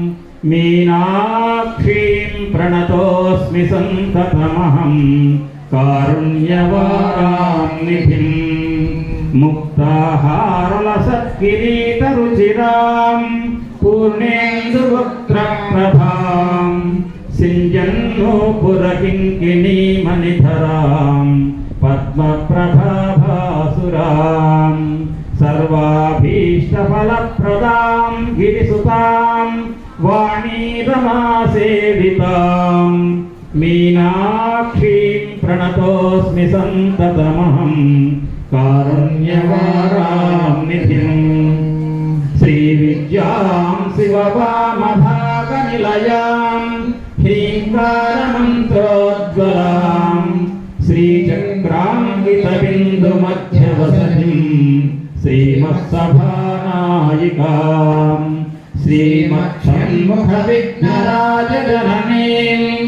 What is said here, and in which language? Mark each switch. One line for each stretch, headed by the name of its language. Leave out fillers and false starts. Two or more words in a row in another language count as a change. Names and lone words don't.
Sanskrit: మీనాక్షీం ప్రణతోస్మి సంతతమహం కారుణ్యవారాం నిధిం ముక్తాహారలసత్కిరీట రుచిరాం పూర్ణేందువక్త్రప్రభాం సింజన్నూపురకింకిణీమణిధరాం పద్మప్రభాసురాం సర్వాభీష్టఫలప్రదాం గిరిసుతాం వాణీరమాసేవితాం మీనాక్షీం ప్రణతో प्रणतोऽस्मि सन्ततमहं कारुण्यवारान्निधिम् श्रीविद्यां शिववामभागनिलयां ह्रीङ्कारमन्त्रोज्ज्वलां श्रीचक्राङ्कितबिन्दुमध्यवसतिं श्रीमत्सभानायिकां श्रीमच्छण्मुखविघ्नराजजननीं